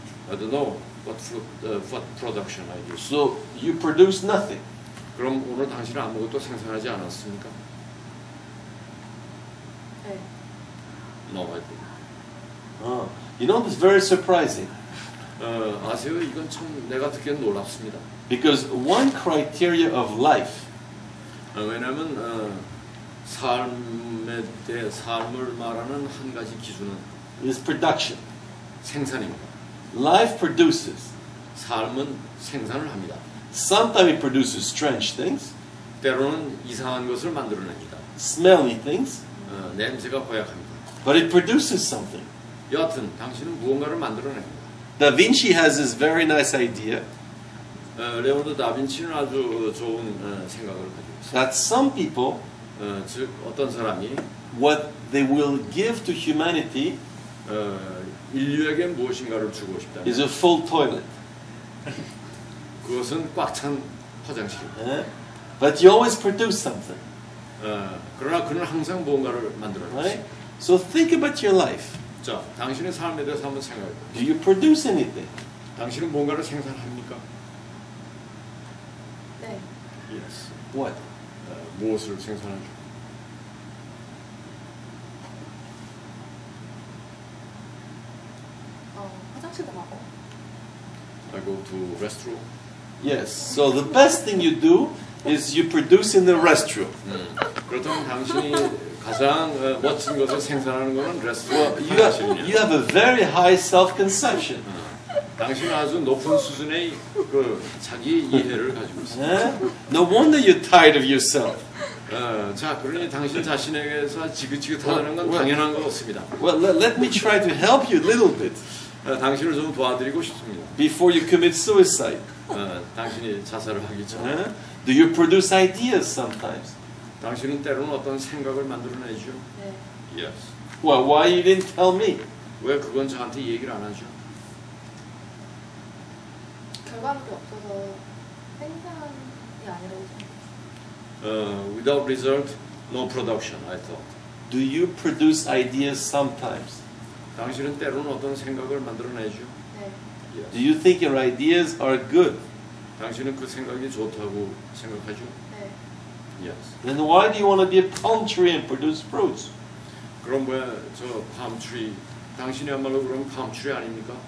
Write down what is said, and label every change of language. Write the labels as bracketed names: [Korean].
[English] I don't know what production I do. So you produce nothing. [Korean] 그럼 오늘 당신은 아무것도 생산하지 않았습니까? 네. [English] No, I didn't. Oh, you know, it's very surprising. [Korean] 아세요? 이건 참 내가 듣기엔 놀랍습니다. [English] Because one criteria of life [Korean] 왜냐하면 삶을 말하는 한 가지 기준은 [English] is production. [Korean] 생산입니다. [English] Life produces. [Korean] 삶은 생산을 합니다. [English] Sometimes it produces strange things, [Korean] 때로는 이상한 것을 만들어냅니다. [English] smelly things, [Korean] 냄새가 고약합니다. [English] but it produces something. [Korean] 여하튼 당신은 무언가를 만들어냅니다. [English] Da Vinci has this very nice idea [Korean] 레오나르도 다빈치는 아주 좋은 생각을 가지고 있습니다. [English] that some people, [Korean] 즉 어떤 사람이 [English] what they will give to humanity [Korean] 인류에게 무엇인가를 주고 [English] is [Korean] 싶다면 [English] a full toilet. [Korean] 그것은 꽉 찬 화장실입니다. [English] But you always produce something, 그러나 그는 항상 무언가를 만들어냈습니다. right? So think about your life. [Korean] 자, 당신의 삶에 대해서 한번 생각해 보세요. [English] Do you produce anything? [Korean] 당신은 뭔가를 생산합니까? 네. [English] Yes. What? [Korean] 무엇을 생산하죠? 화장실도 가고. [English] I go to restroom. Yes. So the best thing you do is you produce in the restroom. [Korean] 그렇다면 당신이 가장 멋진 것을 생산하는 것은 레스토랑 [English] You have a very high self-conception. [Korean] 당신은 아주 높은 수준의 그 자기 이해를 가지고 있습니다. [English] No wonder you're tired of yourself. [Korean] 자, 그러니 당신 자신에게서 지긋지긋하다는 건 당연한 것 같습니다. [English] Well, let me try to help you a little bit [Korean] 당신을 좀 도와드리고 싶습니다. [English] before you commit suicide. [Korean] 당신이 자살을 하기 전에 [English] Do you produce ideas sometimes? [Korean] 당신은 때로는 어떤 생각을 만들어내죠? 네. [English] Yes. Well, why you didn't tell me? [Korean] 왜 그건 저한테 얘기를 안 하죠? 결과물이 없어서 생산이 아니라고 생각해요. [English] Without result, no production, I thought. Do you produce ideas sometimes? [Korean] 당신은 때로는 어떤 생각을 만들어내죠? 네. [English] Yes. Do you think your ideas are good? [Korean] 당신은 그 생각이 좋다고 생각하죠? 네. [English] Yes. Then why do you want to be a palm tree and produce fruits? [Korean] 그럼 왜 저 팜트리 당신이야말로 그럼 팜트리 아닙니까?